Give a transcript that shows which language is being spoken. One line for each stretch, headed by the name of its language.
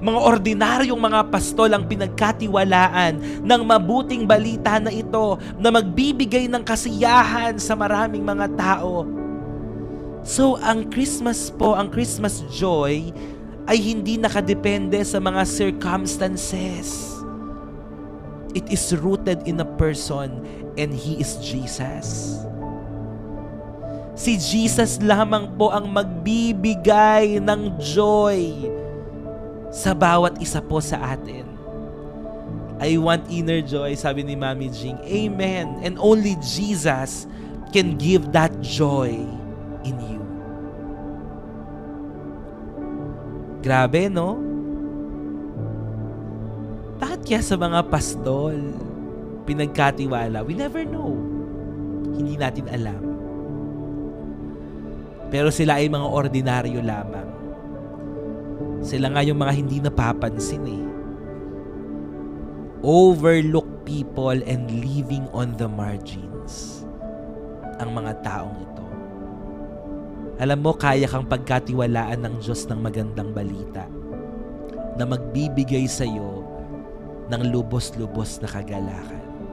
Filipino: Mga ordinaryong mga pastol ang pinagkatiwalaan ng mabuting balita na ito na magbibigay ng kasiyahan sa maraming mga tao. So, ang Christmas po, ang Christmas joy ay hindi nakadepende sa mga circumstances.
English: It is rooted in a person and He is Jesus.
Filipino: Si Jesus lamang po ang magbibigay ng joy sa bawat isa po sa atin.
English: I want inner joy,
Filipino: sabi ni
English: Mami Jing. Amen. And only Jesus can give that joy in you.
Filipino: Grabe, no? Bakit kaya sa mga pastol pinagkatiwala?
English: We never know.
Filipino: Hindi natin alam. Pero sila ay mga ordinaryo lamang. Sila nga yung mga hindi napapansin eh.
English: Overlooked people and living on the margins.
Filipino: Ang mga taong ito. Alam mo, kaya kang pagkatiwalaan ng Diyos ng magandang balita na magbibigay sa iyo ng lubos-lubos na kagalakan.